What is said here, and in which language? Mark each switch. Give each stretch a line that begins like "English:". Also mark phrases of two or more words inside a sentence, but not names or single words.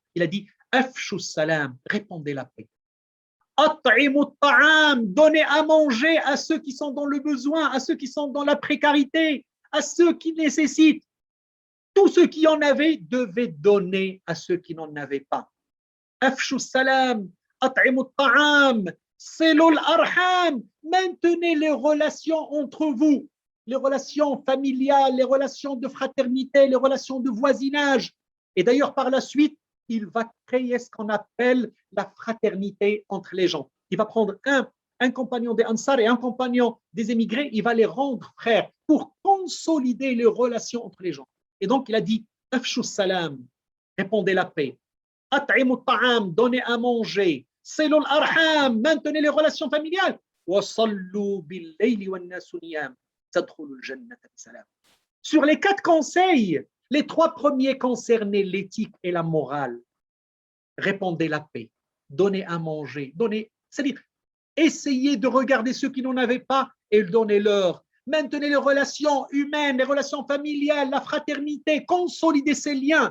French: Il a dit
Arabic: أفشوا السلام,
French: répandez la paix.
Arabic: أطعموا الطعام,
French: donnez à manger à ceux qui sont dans le besoin, à ceux qui sont dans la précarité, à ceux qui nécessitent. Tous ceux qui en avaient devaient donner à ceux qui n'en avaient pas.
Arabic: أفشوا السلام، أطعموا الطعام، صلوا الأرحام,
French: maintenez les relations entre vous, les relations familiales, les relations de fraternité, les relations de voisinage. Et d'ailleurs, par la suite, il va créer ce qu'on appelle la fraternité entre les gens. Il va prendre un compagnon des Ansar et un compagnon des émigrés, il va les rendre frères pour consolider les relations entre les gens. Et donc, il a dit
Arabic: أفشوا السلام,
French: répondez la paix.
Arabic: أطعموا الطعام,
French: donnez à manger.
Arabic: صلوا الأرحام,
French: maintenez les relations familiales.
Arabic: وصلوا بالليل والناس نيام. تدخلوا الجنة بسلام.
French: Sur les 4 conseils, les 3 premiers concernaient l'éthique et la morale. Répandez la paix, donnez à manger, c'est-à-dire essayez de regarder ceux qui n'en avaient pas et donnez-leur. Maintenez les relations humaines, les relations familiales, la fraternité, consolidez ces liens.